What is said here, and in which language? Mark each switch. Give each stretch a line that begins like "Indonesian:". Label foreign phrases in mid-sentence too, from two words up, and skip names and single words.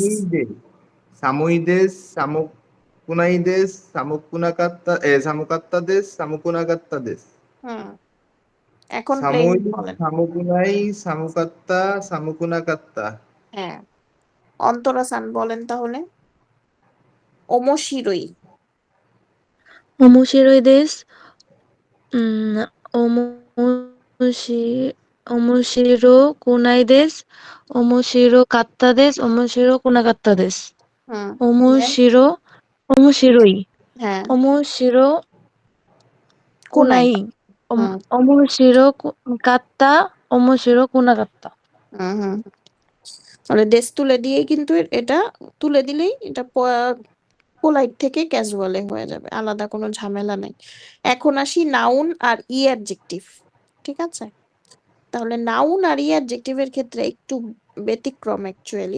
Japanese: 寒いで 寒いです 寒くないです 寒かったです 寒くなかったです
Bangla: হুম, এখন প্লেন
Japanese: সামুই
Bangla: বলেন।
Japanese: 寒くない 寒かった 寒くなかった
Bangla: হ্যাঁ, অন্তরাসান বলেন তাহলে।
Japanese: ওমোশিরোই। 面白いです。おもし、面白くないです。面白かったです。面白くなかったです。 হুম, 面
English: then
Japanese: 白、面白い。
Bangla: হ্যাঁ
Japanese: 面白くな কোনাই। い。 হুম 面白かった。面白くなかった。
Bangla: হুম হুম তাহলে দেশ তুলে দিয়েই কিন্তু এটা তুলে দিলেই এটা পোলাইট থেকে ক্যাজুয়ালে হয়ে যাবে, আলাদা কোনো ঝামেলা নেই। এখন আসি নাউন আর ই অ্যাডজেক্টিভ, ঠিক আছে? তাহলে নাউন আর ই অ্যাডজেক্টিভের ক্ষেত্রে একটু ব্যতিক্রম অ্যাকচুয়ালি।